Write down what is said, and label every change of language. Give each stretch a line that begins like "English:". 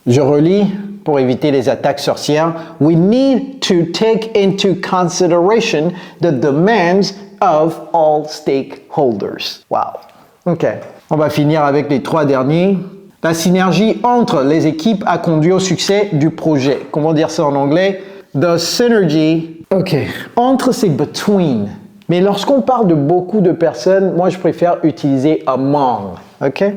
French: Je relis pour éviter les attaques sorcières.
English: We need to take into consideration the demands of all stakeholders. Wow. OK.
French: On va finir avec les trois derniers. La synergie entre les équipes a conduit au succès du projet. Comment dire ça en anglais? The synergy. OK. Entre, c'est between. Mais lorsqu'on parle de beaucoup de personnes, moi, je préfère utiliser among. OK?